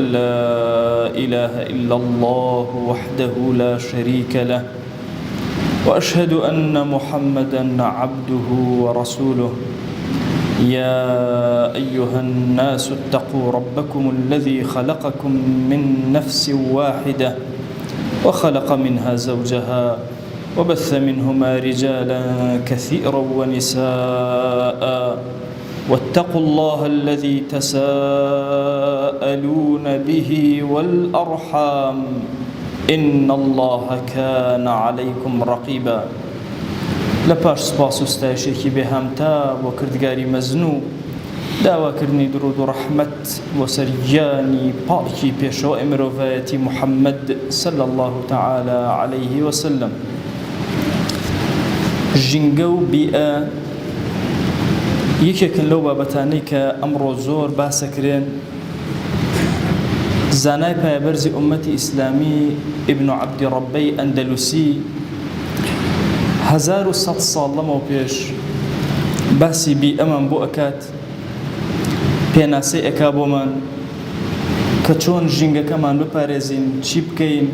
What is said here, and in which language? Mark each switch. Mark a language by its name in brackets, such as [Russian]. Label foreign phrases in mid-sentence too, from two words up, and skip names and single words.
[Arabic] لا إله إلا الله وحده لا شريك له وأشهد أن محمدًا عبده ورسوله يا أيها الناس اتقوا ربكم الذي خلقكم من نفس واحدة وخلق منها زوجها وبث منهما رجالا كثيرا ونساء واتقوا الله الذي تساءلون به والأرحام إن الله كان عليكم رقيبا [Central Kurdish] لپاش سپاس و ستایشێکی بێهامتا بۆ کردگاری مەزنوو داواکردنی درود و ڕەحمەت بۆ سەر گیانی پاکی پێشەوەی مرۆڤایەتی محەممەد [Arabic] صلی الله تعالى عليه وسلم. [Central Kurdish] ژینگە و بیئە یەکێکن لەو بابەتانەی کە ئەمڕۆ زۆر باسەکرێن. زانای پایەبەرزی ئومەتی ئیسلامی ئیبن عەبدی ڕەبەی ئەندەلوسی 1100 ساڵ لەمەوە پێش باسی بیئەمان بۆ ئەکات، پێناسەی ئەکا بۆمان کە چۆن ژینگەکەمان بپارێزین، چی بکەین.